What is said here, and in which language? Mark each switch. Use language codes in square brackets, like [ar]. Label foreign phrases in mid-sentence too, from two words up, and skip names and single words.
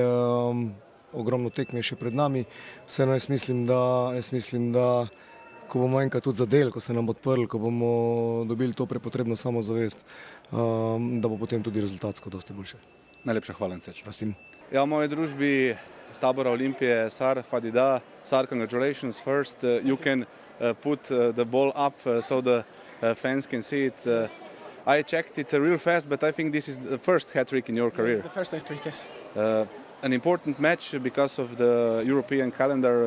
[sl] Ogromno tekme je še pred nami. Vseeno jaz mislim, da ko bomo enkrat tudi zadeli, ko se nam bo odprli, ko bomo dobili to prepotrebno samozavest, da bo potem tudi rezultatsko dosti boljše. Najlepša hvala in srečno. Prosim. Ja, v moji družbi z tabora Olimpije, Sar Fadida. [en] Sar, congratulations. First, you can put the ball up so the fans can see it. I checked it real fast, but I think this is the first hat-trick in your career. It's the first hat-trick, yes. an important match because of the European calendar.